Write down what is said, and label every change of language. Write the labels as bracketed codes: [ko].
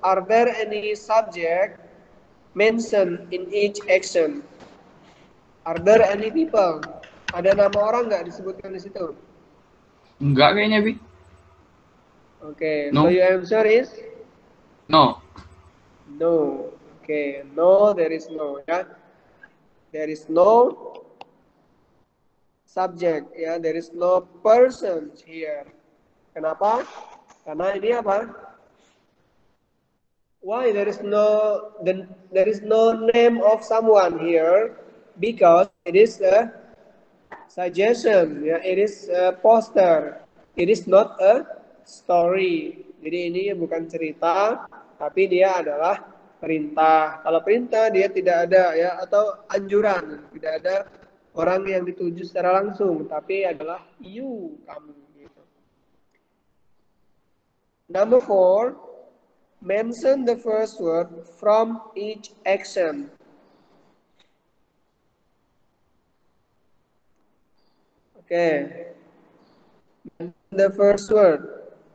[en] Are there any subject mentioned in each action? Are there any people? [id] Ada nama orang nggak disebutkan di situ? Enggak kayaknya, Bi. [en] Okay, No. so your answer is No. no. Okay, no, there is no. Ya, there is no subject. Ya, there is no person here. [id] Kenapa? Karena ini apa? [en] Why there is no name of someone here? Because it is a suggestion. Ya, it is a poster. It is not a story. [id] Jadi ini bukan cerita, tapi dia adalah perintah. Kalau perintah dia tidak ada ya, atau anjuran, tidak ada orang yang dituju secara langsung, tapi adalah you, kamu. Gitu. [en] Number 4, mention the first word from each action. Okay. Mention the first word.